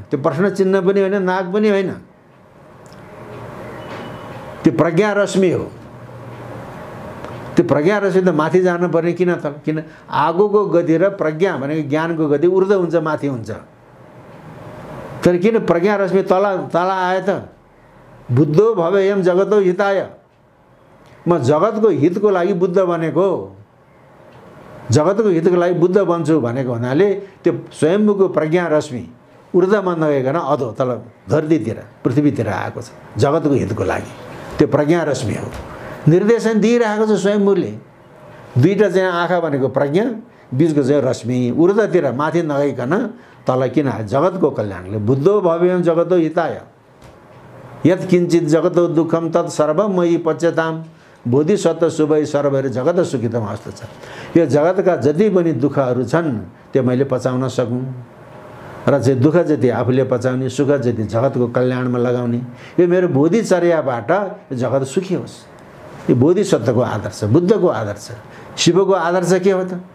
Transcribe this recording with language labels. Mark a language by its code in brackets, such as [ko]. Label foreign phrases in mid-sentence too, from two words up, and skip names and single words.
[ne] त्यो प्रश्न चिन्ह पनि होइन, नाग पनि होइन, त्यो प्रज्ञा रश्मि हो। त्यो प्रज्ञा रश्मि त माथि जानुपर्ने किन त? किन आगोको गति र प्रज्ञा भनेको ज्ञानको गति ऊर्ध्व हुन्छ, माथि हुन्छ। तर किन प्रज्ञा रश्मि तल आयो त? [sa] बुद्धो भवेयम जगतो हिताय, [ne] म जगतको हितको लागि बुद्ध बनेको, जगतको हितको लागि बुद्ध बन्छु भनेको हुनाले त्यो स्वयम्भूको प्रज्ञा रश्मि ऊर्ध्वमा नगइकन अधो तल धरतीतिर पृथ्वीतिर आएको छ, जगतको हितको लागि। त्यो प्रज्ञा रश्मि हो, निर्देशन दिइरहेको छ स्वयम्भूले। दुईटा चाहिँ आँखा भनेको प्रज्ञा, बीचको चाहिँ रश्मि, ऊर्ध्वतिर माथि नगइकन तल किन आयो? जगतको कल्याणले। [sa] बुद्धो भवेयम जगतो हिताय, यत् किञ्चित जगतो दुःखम तत् सर्वं मयि पच्यताम, बोधिसत्व शुभै सर्वैर जगत सुखितम [ne] अवस्था छ। यो जगतका जति पनि दुःखहरू छन् त्यो मैले पचाउन सकूँ र चाहिँ दुःख जति आफूले पचाउने, सुख जति जगतको कल्याणमा लगाउने, यो मेरो बोधिचर्याबाट जगत सुखी होस्। यो बोधिसत्वको आदर्श, बुद्धको आदर्श, शिवको आदर्श के हो त?